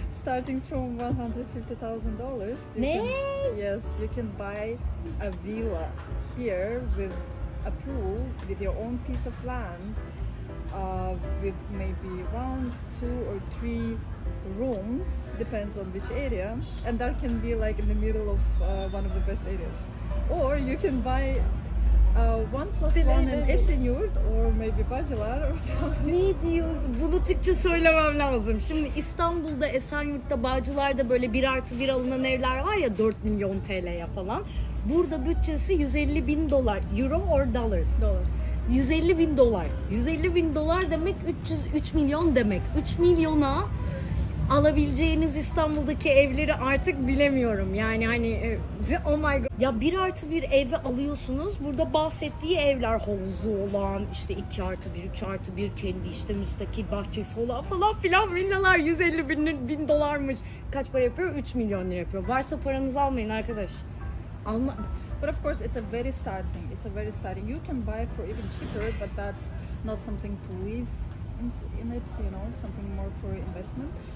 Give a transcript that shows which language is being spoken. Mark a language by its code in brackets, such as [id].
[en] Starting from $150,000, yes, you can buy a villa here with a pool, with your own piece of land, with maybe 1, 2, or 3 rooms, depends on which area, and that can be like in the middle of one of the best areas. Or you can buy 1+1 in Esenyurt or maybe Bacılar or something. [tr] Ne diyor? Bunu Türkçe söylemem lazım. Şimdi İstanbul'da, Esenyurt'ta, Bağcılar'da böyle 1+1 alınan evler var ya 4 milyon TL'ye falan. Burada bütçesi $150.000. [en] Euro or dollars? Dollars. [tr] $150.000. $150.000 demek 3 milyon demek. 3 milyona alabileceğiniz İstanbul'daki evleri artık bilemiyorum. Yani hani [en] oh my god. [tr] Ya 1+1 evi alıyorsunuz. Burada bahsettiği evler havuzu olan, işte 2+1, 3+1 kendi işte müstakil bahçesi olan falan filan villalar $150.000'mış. Kaç para yapıyor? 3 milyon lira yapıyor. Varsa paranızı almayın arkadaş. Alma. [en] But of course, it's a very starting. You can buy for even cheaper, but that's not something to live in it. You know, something more for investment.